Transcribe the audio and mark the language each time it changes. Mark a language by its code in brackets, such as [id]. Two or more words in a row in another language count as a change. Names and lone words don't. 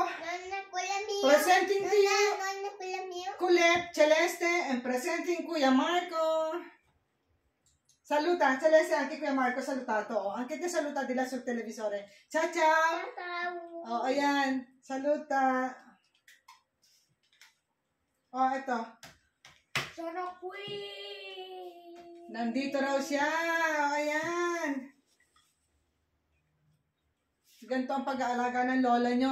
[en] Presenting to you, Colette, Celeste, and presenting Kuya Marco. [it] Saluta, Celeste, anche Kuya Marco, salutato. Anche te saluta dila sul televisore. Ciao, ciao. Ayan, saluta. [tl] Ito. Nandito raw siya. Ayan. Ganito ang pag-aalaga ng lola nyo.